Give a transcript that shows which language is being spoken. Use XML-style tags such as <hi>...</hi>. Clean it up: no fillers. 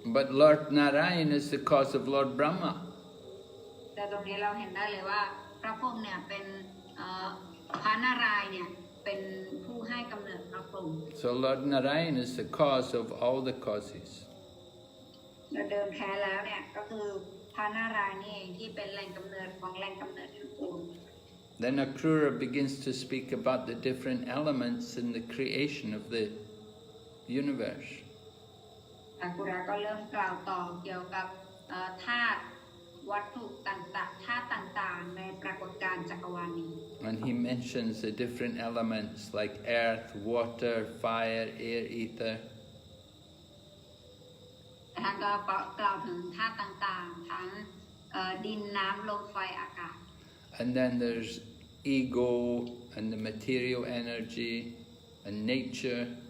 <en>But Lord Narayan is the cause of Lord Brahma.</en> <th>แต่ตรงนี้เราเห็นได้เลยว่าพระพรหมเนี่ยเป็นพระนารายณ์เนี่ยเป็นผู้ให้กำเนิดพระพรหม</th> <en>So Lord Narayan is the cause of all the causes.</en> <th>และเดิมแท้แล้วเนี่ยก็คือพระนารายณ์นี่เองที่เป็นแหล่งกำเนิดของแหล่งกำเนิดทั้งปวง</th> <en>Then Akrura begins to speak about the different elements in the creation of the universe.</en> <th>อากุระก็เริ่มกล่าวต่อเกี่ยวกับธาตุวัตถุต่างๆธาตุต่างๆในปรากฏการณ์จักรวาลนี้</th> <en>And he mentions the different elements like earth, water, fire, air, ether.</en> <th>ท่านก็กล่าวถึงธาตุต่างๆทั้งดินน้ำลมไฟอากาศ</th> <en>And then there's ego and the material energy and nature.</en>